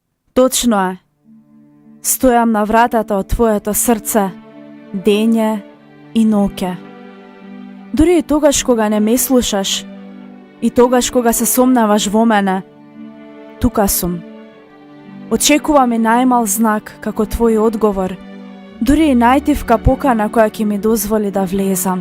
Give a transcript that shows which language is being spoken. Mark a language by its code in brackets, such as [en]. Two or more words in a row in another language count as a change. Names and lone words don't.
[mk] Точно je. Стојам на вратата од твоето срце, дење и ноќе. Dори и тогаш кога не ме слушаш, и тогаш кога се сомневаш во мене, тука сум. Очекувам и најмал знак како твој одговор, дури и најтивка покана која ќе ми дозволи да влезам.